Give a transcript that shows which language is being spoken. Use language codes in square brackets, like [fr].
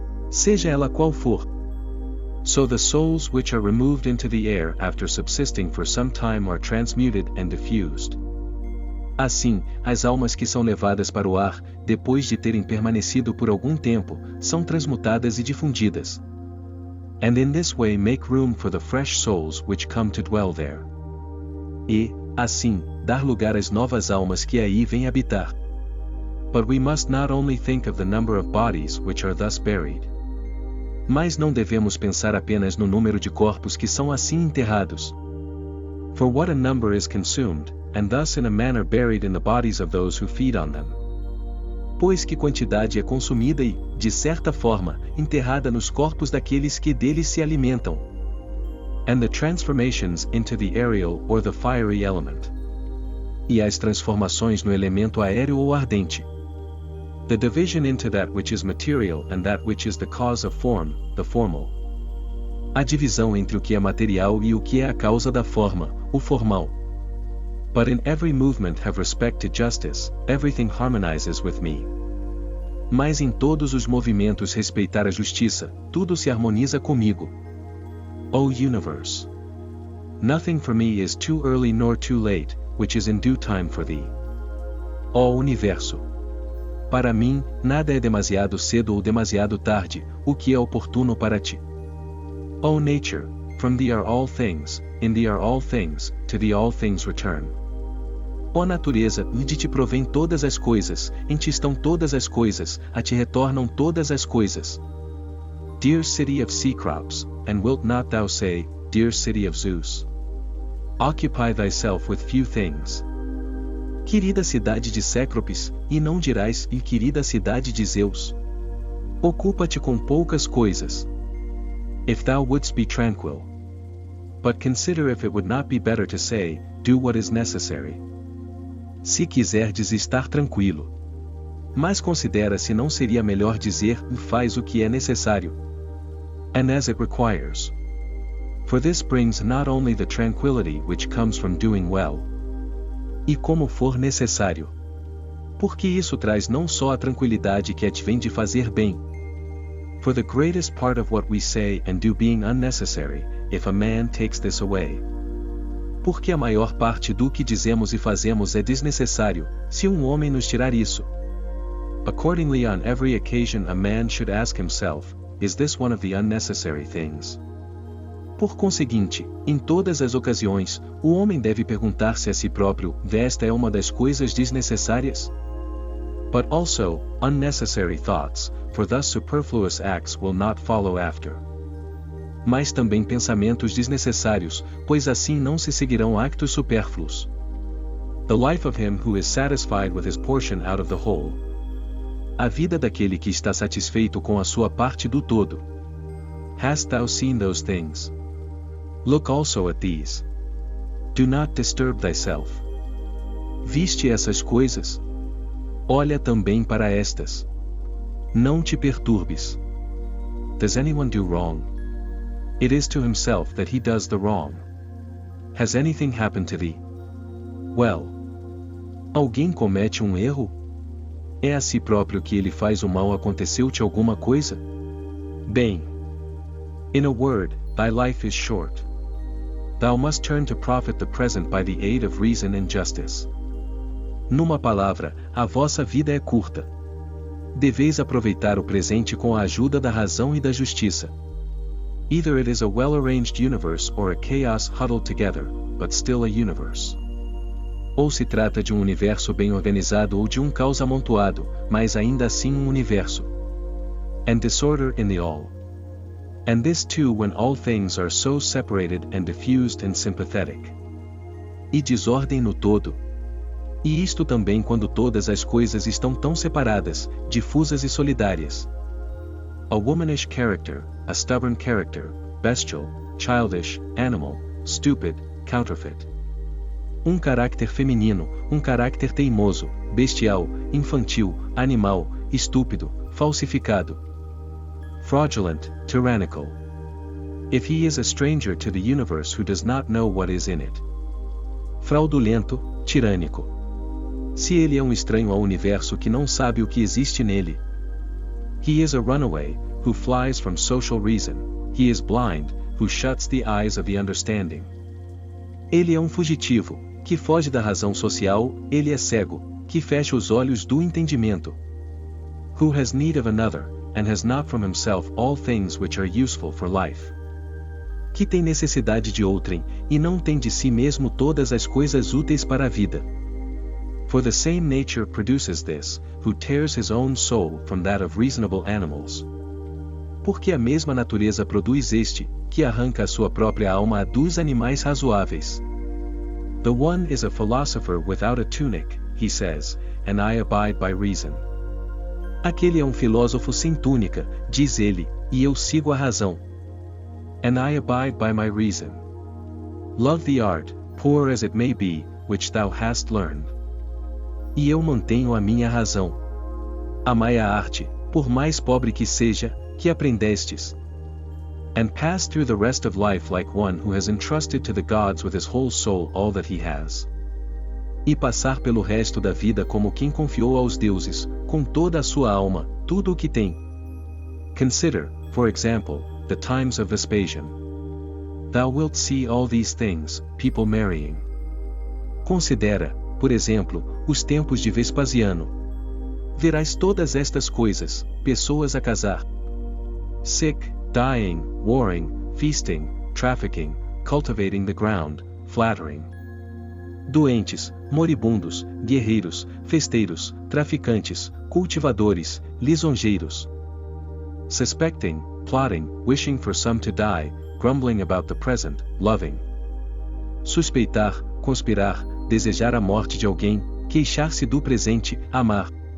[pt] Seja ela qual for. [en] So the souls which are removed into the air after subsisting for some time are transmuted and diffused. [pt] Assim, as almas que são levadas para o ar, depois de terem permanecido por algum tempo, são transmutadas e difundidas. [en] And in this way make room for the fresh souls which come to dwell there. [pt] E, assim, dar lugar às novas almas que aí vêm habitar. [en] But we must not only think of the number of bodies which are thus buried. [pt] Mas não devemos pensar apenas no número de corpos que são assim enterrados. [en] For what a number is consumed, and thus in a manner buried in the bodies of those who feed on them. [pt] Pois que quantidade é consumida e, de certa forma, enterrada nos corpos daqueles que deles se alimentam. [en] And the transformations into the aerial or the fiery element. [pt] E as transformações no elemento aéreo ou ardente. [en] The division into that which is material and that which is the cause of form, the formal. [pt] A divisão entre o que é material e o que é a causa da forma, o formal. [en] But in every movement have respect to justice, everything harmonizes with me. [pt] Mas em todos os movimentos respeitar a justiça, tudo se harmoniza comigo. [en] O universe. Nothing for me is too early nor too late, which is in due time for thee. [pt] Ó universo. Para mim, nada é demasiado cedo ou demasiado tarde, o que é oportuno para ti. [en] O nature, from thee are all things, in thee are all things, to thee all things return. [pt] Ó natureza, de ti provém todas as coisas, em ti estão todas as coisas, a ti retornam todas as coisas. [en] Dear city of sea crops, and wilt not thou say, dear city of Zeus. Occupy thyself with few things. [pt] Querida cidade de Cécropes, e não dirás, e querida cidade de Zeus. Ocupa-te com poucas coisas. [en] If thou wouldst be tranquil. But consider if it would not be better to say, do what is necessary. [pt] Se quiserdes estar tranquilo. Mas considera se não seria melhor dizer, faz o que é necessário. [en] And as it requires. For this brings not only the tranquility which comes from doing well. [pt] E como for necessário. Porque isso traz não só a tranquilidade que advém de fazer bem. [en] For the greatest part of what we say and do being unnecessary, if a man takes this away. [pt] Porque a maior parte do que dizemos e fazemos é desnecessário, se um homem nos tirar isso. [en] Accordingly, on every occasion a man should ask himself, is this one of the unnecessary things? [pt] Por conseguinte, em todas as ocasiões, o homem deve perguntar-se a si próprio, esta é uma das coisas desnecessárias? [en] But also, unnecessary thoughts, for thus superfluous acts will not follow after. [pt] Mas também pensamentos desnecessários, pois assim não se seguirão actos supérfluos. [en] The life of him who is satisfied with his portion out of the whole. [pt] A vida daquele que está satisfeito com a sua parte do todo. [en] Hast thou seen those things? Look also at these. Do not disturb thyself. [pt] Viste essas coisas? Olha também para estas. Não te perturbes. [en] Does anyone do wrong? It is to himself that he does the wrong. Has anything happened to thee? Well. [pt] Alguém comete um erro? É a si próprio que ele faz o mal. Aconteceu-te alguma coisa? Bem. [en] In a word, thy life is short. Thou must turn to profit the present by the aid of reason and justice. [pt] Numa palavra, a vossa vida é curta. Deveis aproveitar o presente com a ajuda da razão e da justiça. [en] Either it is a well-arranged universe or a chaos huddled together, but still a universe. [pt] Ou se trata de um universo bem organizado ou de um caos amontoado, mas ainda assim um universo. [en] And disorder in the all. And this too when all things are so separated and diffused and sympathetic. [pt] E desordem no todo. E isto também quando todas as coisas estão tão separadas, difusas e solidárias. [en] A womanish character, a stubborn character, bestial, childish, animal, stupid, counterfeit. [pt] Um caráter feminino, um caráter teimoso, bestial, infantil, animal, estúpido, falsificado. [en] Fraudulent, tyrannical. If he is a stranger to the universe who does not know what is in it. [pt] Fraudulento, tirânico. Se ele é um estranho ao universo que não sabe o que existe nele. [en] He is a runaway, who flies from social reason. He is blind, who shuts the eyes of the understanding. [pt] Ele é um fugitivo, que foge da razão social. Ele é cego, que fecha os olhos do entendimento. [en] Who has need of another, and has not from himself all things which are useful for life. [pt] Que tem necessidade de outrem, e não tem de si mesmo todas as coisas úteis para a vida. [en] For the same nature produces this, who tears his own soul from that of reasonable animals. [pt] Porque a mesma natureza produz este, que arranca a sua própria alma a dos animais razoáveis. [en] The one is a philosopher without a tunic, he says, and I abide by reason. [pt] Aquele é um filósofo sem túnica, diz ele, e eu sigo a razão. [en] And I abide by my reason. Love the art, poor as it may be, which thou hast learned. [pt] E eu mantenho a minha razão. Amai a arte, por mais pobre que seja, que aprendestes. [en] And pass through the rest of life like one who has entrusted to the gods with his whole soul all that he has. [pt] E passar pelo resto da vida como quem confiou aos deuses, com toda a sua alma, tudo o que tem. [en] Consider, for example, the times of Vespasian. Thou wilt see all these things, people marrying. [pt] Considera, por exemplo, os tempos de Vespasiano. Verás todas estas coisas, pessoas a casar. [en] Sick, dying, warring, feasting, trafficking, cultivating the ground, flattering. [pt] Doentes, moribundos, guerreiros, festeiros, traficantes, cultivadores, lisonjeiros. [en] Suspecting, plotting, wishing for some to die, grumbling about the present, loving. [pt] Suspeitar, conspirar, desejar a morte de alguém, queixar-se do presente, amar.